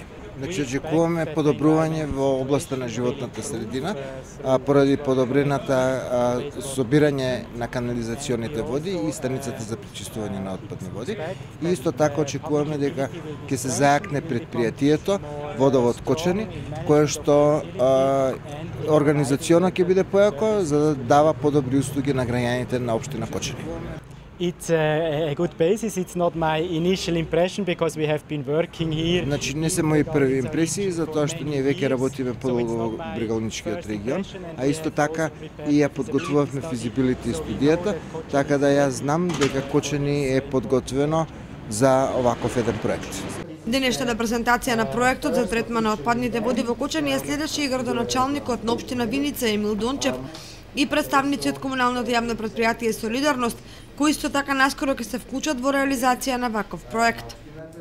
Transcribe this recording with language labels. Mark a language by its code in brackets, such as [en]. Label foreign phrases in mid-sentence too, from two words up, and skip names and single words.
[mk] Значи, очекуваме подобрување во областа на животната средина, поради подобрената собирање на канализационите води и станицата за пречистување на отпадни води. И исто така очекуваме дека ќе се зајакне предпријатието Водовод Кочани, кое што организационо ќе биде појако за да дава подобри услуги на граѓаните на општина Кочани. [en] It's a good basis. It's not my initial impression because we have been working here. [mk] Значи не се мои први импресии затоа што ние веќе работиме подолго во Брегалничкиот регион, а исто така и ја подготвувавме физибилити студијата, така да јас знам дека Кочани е подготвено за оваков еден проект. Денешната презентација на проектот за третман на отпадните води во Кочани ја следеше и градоначалникот на општина Виница Емил Дончев и представници од комуналното јавно предпријатие Солидарност, кои исто така наскоро ќе се вклучат во реализација на ваков проект.